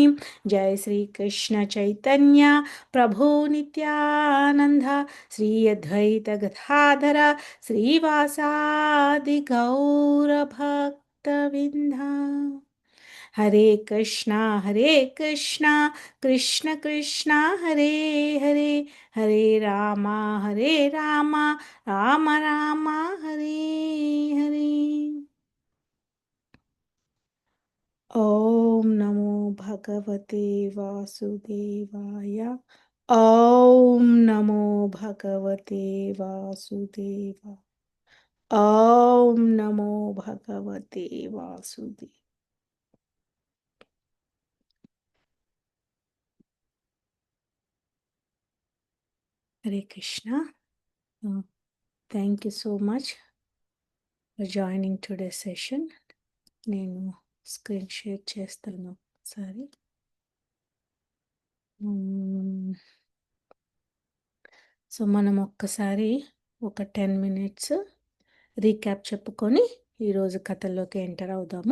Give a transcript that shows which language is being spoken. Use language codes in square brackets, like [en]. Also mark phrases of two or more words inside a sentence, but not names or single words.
[sa] జయ శ్రీ కృష్ణ చైతన్య ప్రభు నిత్యానంద శ్రీ అద్వైత గదాధర శ్రీవాసాది గౌరభక్తవింద. హరే కృష్ణ కృష్ణ కృష్ణ హరే హరే, హరే రామ రామ రామ హరే హరే. ఓం నమో భగవతే వాసుదేవాయ. ఓం నమో భగవతే వాసుదేవాయ. ఓం నమో భగవతే వాసుదేవ. హరే కృష్ణ. [en] Thank you so much for joining today session. [te] నేను [en] screen share [te] చేస్తాను ఒకసారి. సో మనం ఒక్కసారి ఒక [en] 10 minutes recap [te] చెప్పుకొని ఈరోజు కథల్లోకి ఎంటర్ అవుదాము.